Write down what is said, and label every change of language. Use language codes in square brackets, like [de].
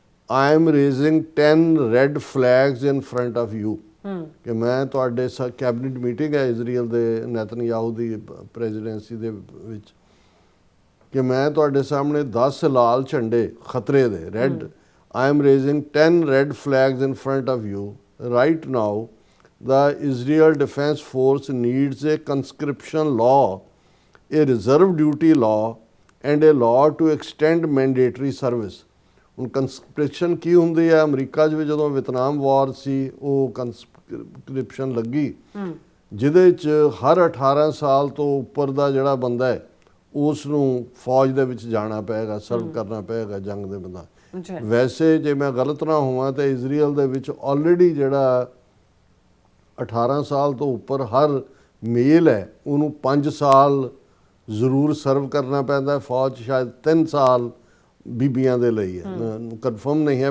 [en] I am raising 10 red flags in front of you, [pa] ਕਿ ਮੈਂ ਤੁਹਾਡੇ ਕੈਬਨਿਟ ਮੀਟਿੰਗ ਹੈ ਇਜ਼ਰਾਈਲ ਦੇ ਨੈਤਨਯਾਹੂ ਦੀ ਪ੍ਰੈਜ਼ੀਡੈਂਸੀ ਦੇ ਵਿੱਚ, ਕਿ ਮੈਂ ਤੁਹਾਡੇ ਸਾਹਮਣੇ 10 ਲਾਲ ਝੰਡੇ ਖਤਰੇ ਦੇ, red, [en] I am raising 10 red flags in front of you right now. The Israel Defense Force needs a conscription law, a reserve duty law, and a law to extend mandatory service. [pa] ਹੁਣ ਕੰਸਕ੍ਰਿਪਸ਼ਨ ਕੀ ਹੁੰਦੀ ਹੈ? America 'ਚ ਵੀ ਜਦੋਂ ਵਿਤਨਾਮ ਵਾਰ ਸੀ ਉਹ ਕੰਸਕ੍ਰਿਪਸ਼ਨ ਲੱਗੀ, ਜਿਹਦੇ 'ਚ ਹਰ 18 ਸਾਲ ਤੋਂ ਉੱਪਰ ਦਾ ਜਿਹੜਾ ਬੰਦਾ ਹੈ ਉਸ ਨੂੰ ਫੌਜ ਦੇ ਵਿੱਚ ਜਾਣਾ ਪਏਗਾ, ਸਰਵ ਕਰਨਾ ਪਏਗਾ ਜੰਗ ਦੇ ਬੰਦਾ। ਵੈਸੇ ਜੇ ਮੈਂ ਗਲਤ ਨਾ ਹੋਵਾਂ ਤਾਂ ਇਜ਼ਰਾਈਲ ਦੇ ਵਿੱਚ ਆਲਰੇਡੀ ਜਿਹੜਾ 18 ਸਾਲ ਤੋਂ ਉੱਪਰ ਹਰ ਮੇਲ ਹੈ ਉਹਨੂੰ 5 ਸਾਲ ਜ਼ਰੂਰ ਸਰਵ ਕਰਨਾ ਪੈਂਦਾ ਫੌਜ 'ਚ, ਸ਼ਾਇਦ 3 ਸਾਲ ਬੀਬੀਆਂ ਦੇ ਲਈ ਹੈ, ਕਨਫਰਮ ਨਹੀਂ ਹੈ।